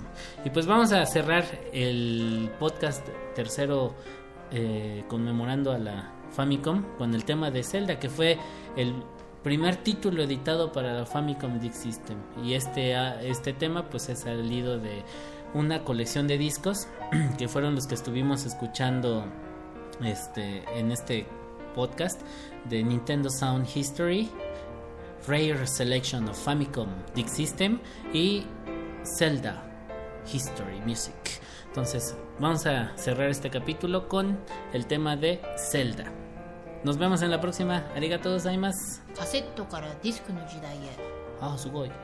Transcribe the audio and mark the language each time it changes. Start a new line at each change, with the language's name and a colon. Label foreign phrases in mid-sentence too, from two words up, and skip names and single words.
Spanish: Y pues vamos a cerrar el podcast tercero conmemorando a la Famicom con el tema de Zelda, que fue el primer título editado para la Famicom Disk System. Y este tema pues es salido de una colección de discos que fueron los que estuvimos escuchando en este podcast de Nintendo Sound History, Rare Selection of Famicom Disk System y Zelda History Music. Entonces vamos a cerrar este capítulo con el tema de Zelda. Nos vemos en la próxima.
Japanese: ありがとうございます. カセットからディスクの時代へ。あ、すご